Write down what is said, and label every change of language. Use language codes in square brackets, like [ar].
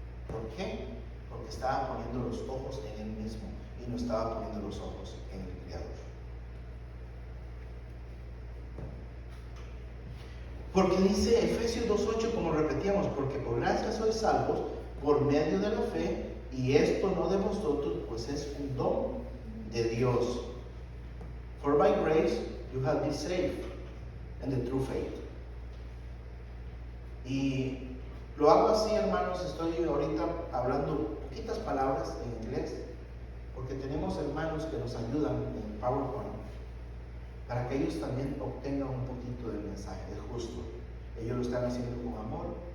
[es] ¿Por qué? Porque estaba poniendo los ojos en él mismo y no estaba poniendo los ojos en el Creador. Porque dice Efesios 2:8, como repetíamos, porque por gracia sois salvos por medio de la fe, y esto no de vosotros, pues es un don de Dios. [en] For by grace you have been saved, and the true faith. [es] Y lo hago así, hermanos, estoy ahorita hablando poquitas palabras en inglés, porque tenemos hermanos que nos ayudan en PowerPoint, para que ellos también obtengan un poquito del mensaje, del justo. Ellos lo están haciendo con amor,